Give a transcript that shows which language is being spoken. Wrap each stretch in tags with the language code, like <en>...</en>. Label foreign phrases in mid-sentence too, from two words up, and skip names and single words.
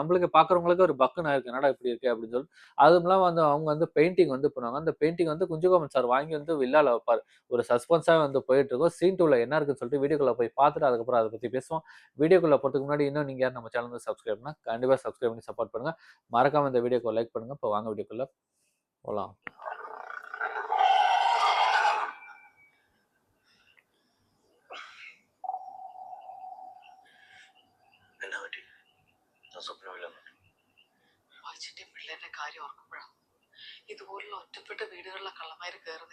<ta>நம்மளுக்கு பார்க்குறவங்களுக்கே ஒரு பக்குன்னு ஆயிருக்கு. என்னடா இப்படி இருக்கே அப்படின்னு சொல்லிட்டு. அதுவும் இல்லாம வந்து அவங்க வந்து பெயிண்டிங் வந்து பண்ணுவாங்க. அந்த பெயிண்டிங் வந்து குஞ்சுகோமன் சார் வாங்கி வந்து வில்லால வைப்பாரு. ஒரு சஸ்பென்ஸா வந்து போயிட்டு இருக்கும். சீன் 2ல என்ன இருக்குன்னு சொல்லிட்டு வீடியோக்குள்ள போய் பார்த்துட்டு அதுக்கப்புறம் அத பத்தி பேசுவோம். வீடியோக்குள்ள போறதுக்கு முன்னாடி இன்னும் நீங்க யாரும் நம்ம சேனல் வந்து சப்ஸ்கிரைப் பண்ணா கண்டிப்பா சப்ஸ்கிரைப் பண்ணி சப்போர்ட் பண்ணுங்க. மறக்காம இந்த வீடியோக்கு லைக் பண்ணுங்க. இப்போ வாங்க வீடியோக்குள்ள போலாம்.</ta> <ml>വായിച്ചിട്ടേ പിള്ളേരുടെ കാര്യം ഓർക്കുമ്പോഴാണ് ഇതുപോലുള്ള ഒറ്റപ്പെട്ട വീടുകളിലെ കള്ളന്മാര് കയറുന്നത്.</ml>